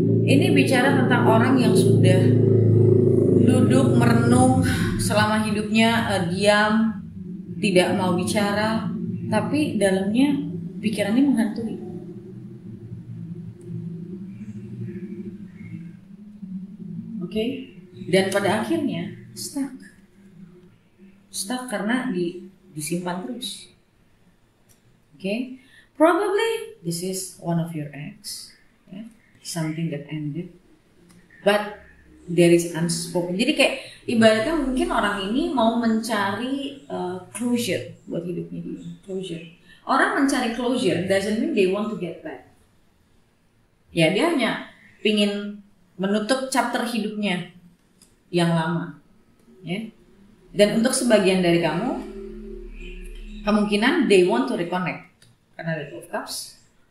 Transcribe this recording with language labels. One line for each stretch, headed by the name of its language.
Indonesian: Ini bicara tentang orang yang sudah duduk merenung selama hidupnya, diam, tidak mau bicara, tapi dalamnya pikirannya menghantui. Oke, dan pada akhirnya stuck karena disimpan terus.
English: Oke, probably this is one of your ex, something that ended, but there is unspoken.
Indonesian: Jadi kayak ibaratnya mungkin orang ini mau mencari closure buat hidupnya dia.
English: Closure.
Indonesian: Orang mencari
English: closure doesn't mean they want to get back.
Indonesian: Ya dia hanya pingin menutup chapter hidupnya yang lama, ya. Dan untuk sebagian dari kamu, kemungkinan
English: they want to reconnect
Indonesian: karena ada Two of Cups.